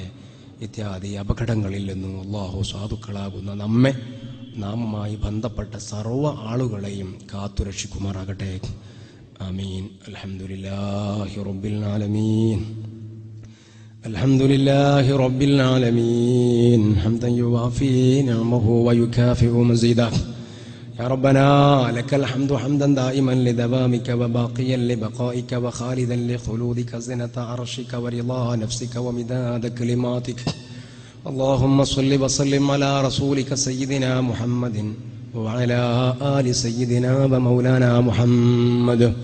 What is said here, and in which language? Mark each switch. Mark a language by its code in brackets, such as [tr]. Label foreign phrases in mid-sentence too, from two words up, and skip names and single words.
[ml] ഇത്യാദി അപകടങ്ങളിൽ നിന്നും അല്ലാഹു സാധുക്കളാകുന്ന നമ്മെ നാമുമായി ബന്ധപ്പെട്ട സർവ്വ ആളുകളെയും കാത്തുരക്ഷിക്കുമാറാകട്ടെ. [ar] آمين. الحمد لله رب العالمين. الحمد لله رب العالمين حمدا يوافي نعمه ويكافئ مزيده. يا ربنا لك الحمد حمدا دائما لدوامك وباقيا لبقائك وخالدا لخلودك زنة عرشك ورضا نفسك ومداد كلماتك. اللهم صل وسلم على رسولك سيدنا محمد وعلى آل سيدنا ومولانا محمد.